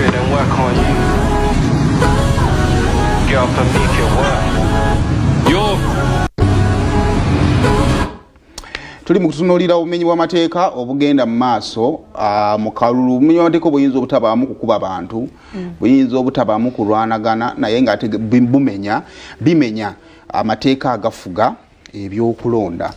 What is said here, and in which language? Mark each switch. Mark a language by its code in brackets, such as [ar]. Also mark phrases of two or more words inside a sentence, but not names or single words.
[en] work on you. Girl, for me, if you work. Yo. [lg] Tuli mu kutunuulira obumenyi bw'amateeka obugenda mu maaso mu kalulu. Obumenyi bw'amateeka obuyinza obutabaamu kukuba bantu, buyinza obutabaamu kulwanagana, naye ng'ate bimenya amateeka agafuga ebyokulonda.